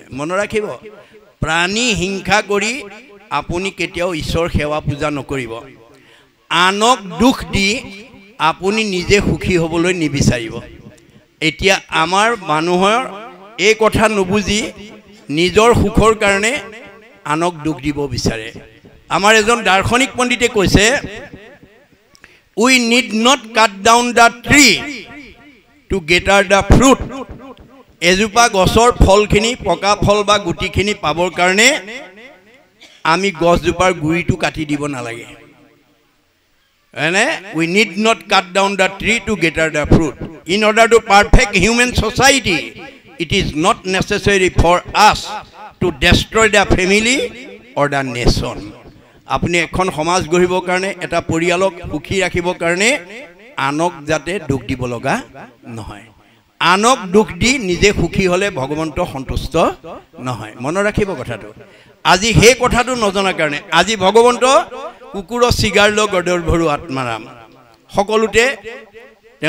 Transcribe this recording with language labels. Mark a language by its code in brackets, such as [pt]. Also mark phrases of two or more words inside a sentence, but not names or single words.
[as] মনত ৰাখিব প্ৰাণী হিংসা কৰি আপুনি কেতিয়াও ঈশ্বৰ সেৱা পূজা নকৰিব আনক দুখ দি আপুনি নিজে সুখী হ'বলৈ নিবিচাৰিব এতিয়া আমাৰ মানুহৰ এই কথা নুবুজি নিজৰ সুখৰ কাৰণে আনক দুখ দিব বিচাৰে আমাৰ এজন দাৰ্শনিক পণ্ডিতে কৈছে [en] we need not cut down the tree to gather the fruit [as] এজোপা গছৰ ফলখিনি পকা ফল বা গুটিখিনি পাবৰ কাৰণে আমি গছজোপাৰ গুৰিটো কাটি দিব নালাগে [en] we need not cut down the tree to gather the fruit in order to perfect human society it is not necessary for us to destroy the family or the nation [as] আপনি এখন সমাজ গঢ়িবৰ কাৰণে এটা পৰিয়ালক সুখী ৰাখিবৰ কাৰণে আনক যাতে দুখ দিব লগা নহয় আনক দুখ দি নিজে সুখী হলে ভগৱন্ত সন্তুষ্ট নহয় মনত ৰাখিব কথাটো আজি সেই কথাটো নজনা কাৰণে আজি ভগৱন্ত কুকুৰৰ চিগাৰ ল গদৰ ভৰু আত্মাৰাম সকলোতে তেওঁ